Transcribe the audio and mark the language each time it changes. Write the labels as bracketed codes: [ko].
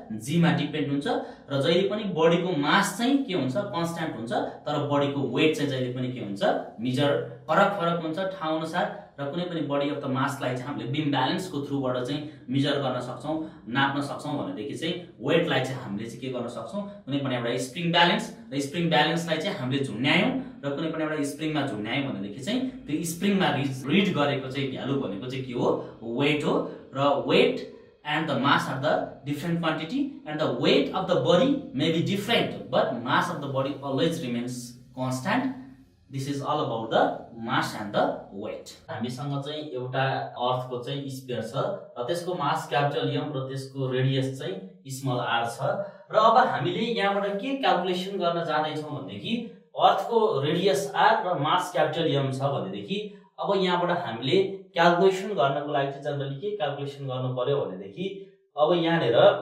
[ne] जीमा depend हुन्छ र जहिले पनि बडीको मास चाहिँ के हुन्छ कन्स्ट्यान्ट हुन्छ तर बडीको वेट चाहिँ जहिले पनि के हुन्छ मेजर फरक हुन्छ ठाउँ अनुसार र कुनै पनि बडी अफ द मासलाई चाहिँ हामीले बिम ब्यालेन्सको थ्रुबाट चाहिँ मेजर गर्न सक्छौँ नाप्न सक्छौँ भनेदेखि चाहिँ वेटलाई चाहिँ हामीले चाहिँ के गर्न सक्छौँ कुनै पनि एउटा स्प्रिङ ब्यालेन्स र स्प्रिङ ब्यालेन्सलाई चाहिँ हामीले झुन्ड्यायौँ र कुनै पनि एउटा स्प्रिङमा झुन्ड्यायौँ भनेदेखि चाहिँ त्यो स्प्रिङमा रिड गरेको चाहिँ भ्यालु भनेको चाहिँ के हो वेट हो र [en] Weight and the mass are the different quantity and the weight of the body may be different but mass of the body always remains constant. This is all about the mass and the weight. [ne] हामीसँग चाहिँ एउटा अर्थको चाहिँ sphere छ र त्यसको मास capital am र त्यसको रेडियस चाहिँ स्मल आर छ र अब हामीले यहाँबाट के क्याल्कुलेसन गर्न जाँदैछौँ भनेदेखि अर्थको रेडियस आर र मास क्यापिटल एम छ भनेदेखि अब यहाँबाट हामीले क्याल्कुलेसन गर्नको लागि चाहिँ जनरली के क्याल्कुलेसन गर्नु पर्यो भनेदेखि अब यहाँनिर